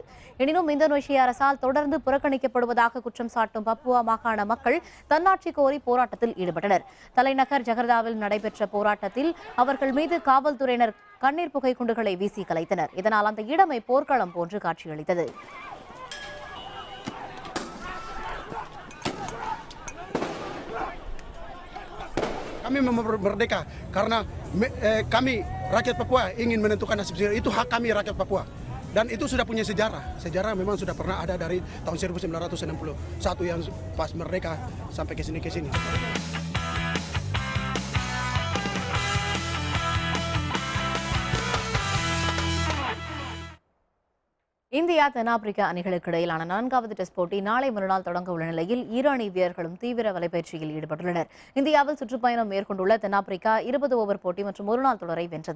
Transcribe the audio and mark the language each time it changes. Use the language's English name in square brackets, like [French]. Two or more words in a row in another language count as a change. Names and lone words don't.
[Tamil] எனினும் இந்தோனேஷிய அரசால் தொடர்ந்து புறக்கணிக்கப்படுவதாக குற்றம் சாட்டும் பப்புவா மாகாண மக்கள் தன்னாட்சி கோரி போராட்டத்தில் ஈடுபட்டனர். தலைநகர் ஜகர்தாவில் நடைபெற்ற போராட்டத்தில் அவர்கள் மீது காவல்துறையினர் கண்ணீர் புகை குண்டுகளை வீசி கலைத்தனர். இதனால் அந்த இடமே போர்க்களம் போன்று காட்சியளித்தது. [Indonesian] Kami merdeka karena kami rakyat Papua ingin menentukan nasib sendiri. Itu hak kami rakyat Papua. Dan itu sudah punya sejarah. Sejarah memang sudah pernah ada dari tahun 1961 yang pas merdeka sampai ke sini. [Tamil] இந்திய இந்தியா தென்னாப்பிரிக்கா அணிகளுக்கு இடையிலான 4வது டெஸ்ட் போட்டி நாளை மறுநாள் தொடங்க உள்ள நிலையில் இரு அணி வீரர்களும் தீவிர வலைப்பயிற்சியில் ஈடுபட்டுள்ளனர். இந்தியாவில் சுற்றுப்பயணம் மேற்கொண்டுள்ள தென்னாப்பிரிக்கா 20 ஓவர் போட்டி மற்றும் ஒருநாள் தொடரை வென்றது.